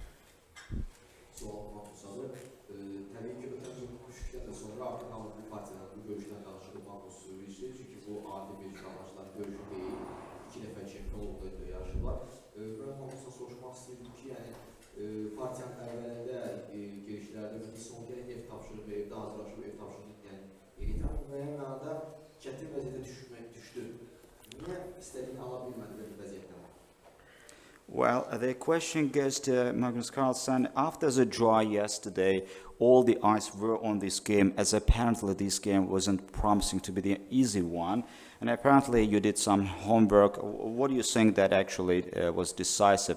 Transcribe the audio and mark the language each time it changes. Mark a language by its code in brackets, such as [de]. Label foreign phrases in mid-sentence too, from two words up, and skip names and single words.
[az] Təbii ki, ötən gün düşükdən sonra artıq hamı bu partiyadan, bu görüşdən danışıldı Magnus Carlsen, çünki bu adi bir yarışlar görüşü deyil, 2 dəfə çempionluqda yarışırlar. Və Magnus'dan soruşmaq istəyirdim ki, yəni partiyanın əvvəlində girişlərdə bir son gələn ev tapşırıb, evdə hazırlaşıb, ev tapşırıb, yəni yenidən müəyyən mənada çətin vəziyyətə düşdü. Niyə istədiyini ala bilmədi belə bir vəziyyətdə? [en] Well, the question goes to Magnus Carlsen. After the draw yesterday, all the eyes were on this game, as apparently this game wasn't promising to be the easy one. And apparently you did some homework. What do you think that actually was decisive?